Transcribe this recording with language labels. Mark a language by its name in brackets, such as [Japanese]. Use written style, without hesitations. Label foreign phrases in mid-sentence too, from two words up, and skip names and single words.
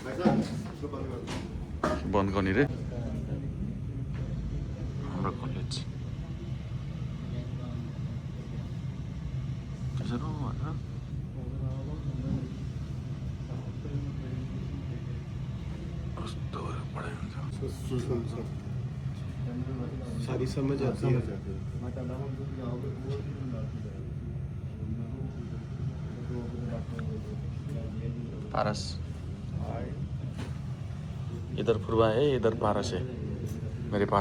[Nepali] बन्द गर्ने रे हाम्रो कलेज। कस्तो पढाइ हुन्छ। [Hindi] सारी समझ आती है। पारस, इधर फुरवा है, इधर पारस है मेरे पास।